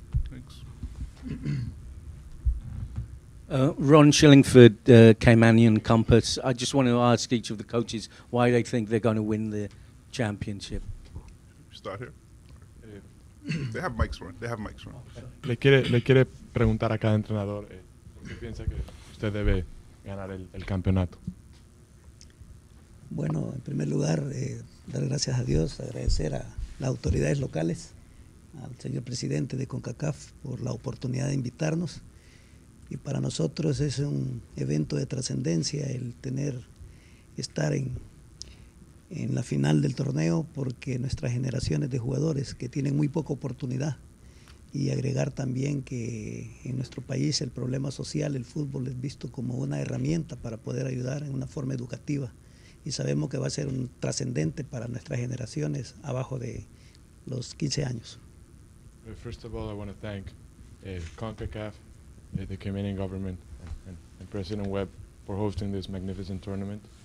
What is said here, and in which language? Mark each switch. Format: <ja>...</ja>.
<en>Thanks. Ron Shillingford, Caymanian Compass. I just want to ask each of the coaches why they think they're going to win the championship. Start here. They have mics for it.</en> <es>Le quiere preguntar a cada entrenador por qué piensa que usted debe ganar el campeonato. Bueno, en primer lugar, dar gracias a Dios, agradecer a las autoridades locales, al señor presidente de CONCACAF por la oportunidad de invitarnos. Y para nosotros es un evento de trascendencia el estar en la final del torneo, porque nuestras generaciones de jugadores que tienen muy poca oportunidad, y agregar también que en nuestro país el problema social, el fútbol, es visto como una herramienta para poder ayudar en una forma educativa, y sabemos que va a ser un trascendente para nuestras generaciones abajo de los 15 años.</es> <en>First of all, I want to thank CONCACAF, the Caymanian government, and President Webb for hosting this magnificent tournament.</en>